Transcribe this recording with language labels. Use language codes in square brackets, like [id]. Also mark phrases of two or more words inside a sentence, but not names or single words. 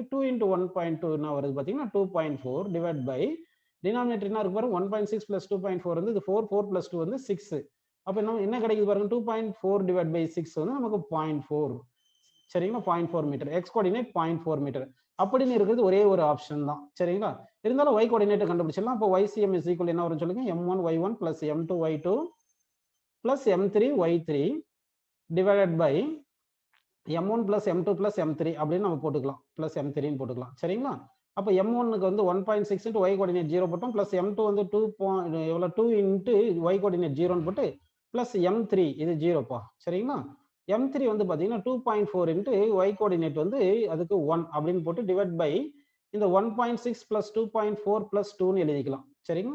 [ta] 2 இன்ட்டு 1.2 என்ன வருது பார்த்தீங்கன்னா 2.4 [en] divide by denominator [ta] என்ன இருக்கு பாருங்க, 1.6 பிளஸ் 2.4 வந்து இது 4 பிளஸ் 2 வந்து 6. அப்போ என்ன கிடைக்குது பாருங்க, 2.4 [en] divide by [ta] 6 வந்து நமக்கு 0.4. சரிங்களா? 0.4 மீட்டர். [en] x coordinate [ta] 0.4 மீட்டர் அப்படின்னு இருக்கிறது ஒரே ஒரு ஆப்ஷன் தான். சரிங்களா? இருந்தாலும் [en] y coordinate [ta] கண்டுபிடிச்சிடலாம். அப்போ YCM [en] is equal [ta] என்ன வரும் சொல்லுங்க, m1 y1 பிளஸ் m2 y2 [en] plus m3 y3 divided by m1 plus m2 plus m3 [ta] அப்படின்னு நம்ம போட்டுக்கலாம். plus m3 ன்னு போட்டுக்கலாம். சரிங்களா? அப்ப m1க்கு வந்து 1.6 [en] into y coordinate [ta] 0 போட்டோம். plus m2 வந்து 2 [en] into y coordinate [ta] 0 ன்னு போட்டு plus m3 இது 0 பா. சரிங்களா? m3 வந்து பாத்தீங்கன்னா 2.4 [en] into y coordinate [ta] வந்து அதுக்கு 1 அப்படின்னு போட்டு [en] divide by [ta] இந்த 1.6 plus 2.4 plus 2 ன்னு எழுதிக்கலாம். சரிங்களா?